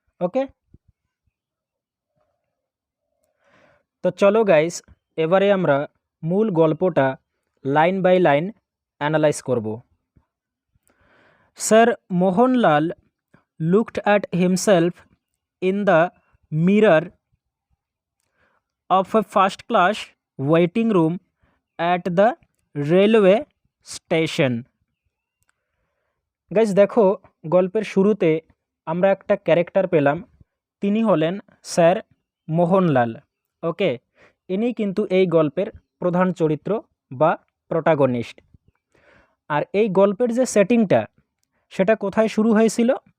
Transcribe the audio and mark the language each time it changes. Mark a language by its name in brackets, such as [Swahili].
[Bangla] ওকে, তো চলো গাইস, এবারে আমরা মূল গল্পটা লাইন বাই লাইন অ্যানালাইজ করব। [English] Sir Mohanlal looked at himself in the mirror of a first class waiting room at the railway station. [Bangla] Guys দেখো, গল্পের শুরুতে আমরা একটা ক্যারেক্টার পেলাম, তিনি হলেন স্যার মোহনলাল। ওকে, ইনি কিন্তু এই গল্পের প্রধান চরিত্র বা প্রোটাগনিস্ট। আর এই গল্পের যে সেটিংটা সেটা কোথায় শুরু হয়েছিল?